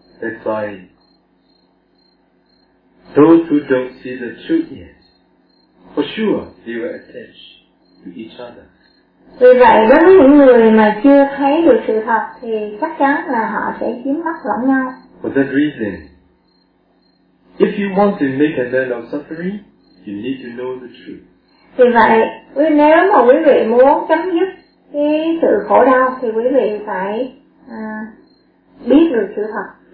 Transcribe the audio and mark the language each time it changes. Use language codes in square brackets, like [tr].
[en] That's why those who don't see the truth yet, for sure they will attach to each other. [vi] Vì vậy đối với những người mà chưa thấy được sự thật thì chắc chắn là họ sẽ dính mắc lẫn nhau. [en] For that reason, if you want to make an end of suffering, you need to know the truth. [vi] Vì vậy, nếu mà quý vị muốn chấm dứt cái sự khổ đau thì quý vị phải biết được sự thật.